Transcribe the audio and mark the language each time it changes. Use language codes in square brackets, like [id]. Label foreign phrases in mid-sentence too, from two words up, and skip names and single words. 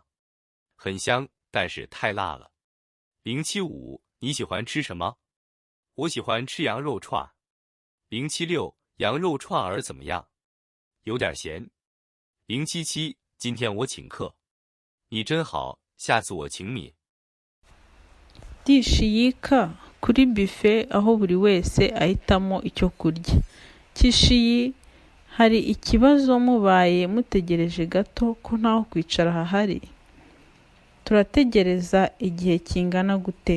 [zh] 很香，但是太辣了。075，你喜欢吃什么？我喜欢吃羊肉串。076，羊肉串儿怎么样？有点咸。077，今天我请客。你真好，下次我请你。 [rw] dishi yika kuri buffet aho buri wese ahitamo icyo kurya. Kishiyi, hari ikibazo mubaye mutegereje gato ko ntaho kwicara hahari? Turategereza igihe kingana gute?